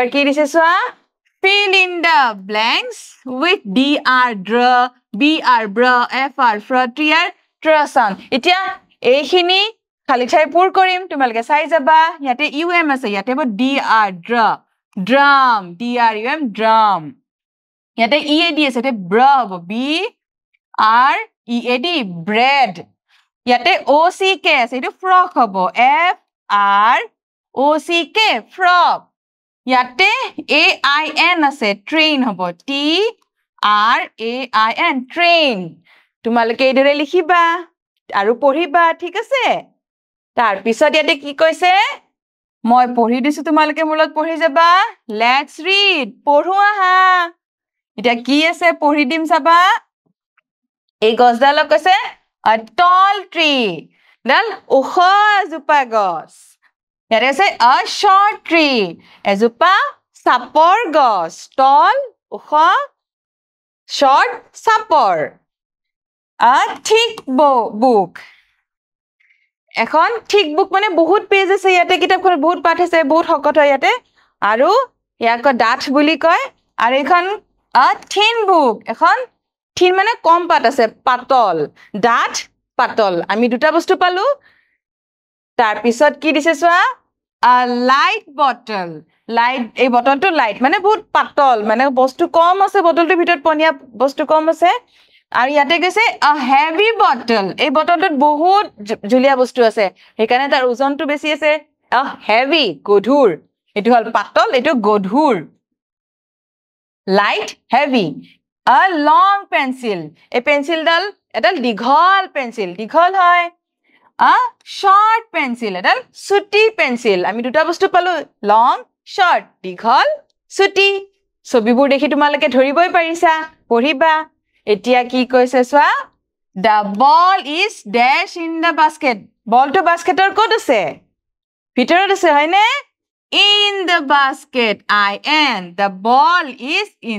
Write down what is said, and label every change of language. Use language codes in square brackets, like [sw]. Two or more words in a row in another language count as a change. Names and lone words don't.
[as] কি দিছে চোৱা [en] fill in the blanks with dr dr br br fr fr tr tr sound [as] এতিয়া এইখিনি খালি ঠাই পূৰ কৰিম তোমালোকে চাই যাবা ইয়াতে um আছে ইয়াতে হ'ব [en] dr dr drum drum drum [as] ইয়াতে ead আছে ইয়াতে br হ'ব b [en] r ead bread [as] ইয়াতে ock আছে এটো frog হ'ব [en] f r ock frog [as] ইয়াতে ain আছে train হ'ব [en] t r a i n train [as] তোমালোকে এইদৰে লিখিবা আৰু পঢ়িবা ঠিক আছে তাৰ পিছত ইয়াতে কি কৈছে মই পঢ়ি দিছো তোমালোকে মূলত পঢ়ি যাবা [en] let's read [as] পঢ়ো আহা এটা কি আছে পঢ়ি দিম চাবা এই গছডালক কৈছে [en] a tall tree [as] ডাল ওখ এজোপা গছ ইয়াতে আছে [en] a short tree [as] এজোপা চাপৰ গছ tall ওখ short চাপৰ [en] a thick book [as] এখন [en] thick book [as] মানে বহুত পেজ আছে ইয়াতে কিতাপখন বহুত পাঠ আছে বহুত শকত হয় ইয়াতে আৰু ইয়াক ডাঠ বুলি কয় আৰু এখন a [en] thin book [as] এখন thin মানে কম পাত আছে পাতল ডাঠ পাতল আমি দুটা বস্তু পালো তাৰ পিছত কি দিছে চোৱা [en] a light bottle light [as] এই বটলটো লাইট মানে বহুত পাতল মানে বস্তু কম আছে বটলটোৰ ভিতৰত পনিয়া বস্তু কম আছে আৰু ইয়াতে কৈছে [en] a heavy bottle [as] এই বটলটোত বহুত জুলিয়া বস্তু আছে সেইকাৰণে তাৰ ওজনটো বেছি আছে [en] a heavy [as] গধুৰ এটো হল পাতল এটো গধুৰ [en] light heavy a long pencil [as] এই পেন্সিলডাল এডাল দীঘল পেন্সিল দীঘল হয় [en] a short pencil [as] এডাল ছুটি পেন্সিল আমি দুটা বস্তু পালো [en] long short [as] দীঘল ছুটি ছবিবোৰ দেখি তোমালোকে ধৰিবই পাৰিছা পঢ়িবা এতিয়া কি কৈছে চোৱা [en] the ball is dash in the basket [as] বলটো বাস্কেটৰ ক'ত আছে ভিতৰত আছে হয়নে [en] in the basket in the ball is in